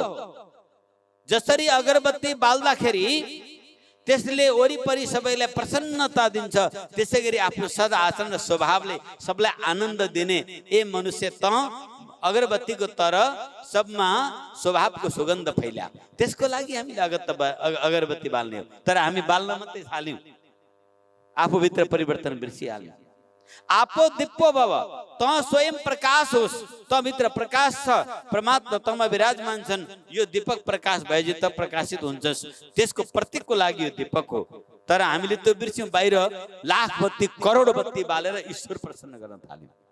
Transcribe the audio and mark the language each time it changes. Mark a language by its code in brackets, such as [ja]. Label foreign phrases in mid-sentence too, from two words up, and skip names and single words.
[ne] जसरी अगरबत्ती बाल्दाखेरि त्यसले वरिपरि सबैलाई प्रसन्नता दिन्छ, त्यसैगरी आफ्नो सद आचरण र स्वभावले सबलाई आनन्द दिने ए मनुष्य त अगरबत्तीको तर सबमा स्वभावको सुगन्ध फैल्या। त्यसको लागि हामीले अगरबत्ती बाल्ने हो। तर हामी बाल्न मात्रै थाल्यौं, आफूभित्र परिवर्तन बिर्सिहाल्यौं। [pi] आपो दिप्पो भव, [ne] त स्वयं प्रकाश होस्। त भित्र प्रकाश छ, परमात्मा तमा विराजमान छन्। यो दीपक प्रकाश भएपछि त प्रकाशित हुन्छस्। त्यसको प्रतीकको लागि यो दीपक हो। तर हामीले त्यो बिर्स्यौं। बाहिर लाख बत्ती करोड बत्ती बालेर ईश्वर प्रसन्न गर्न थाल्यौं।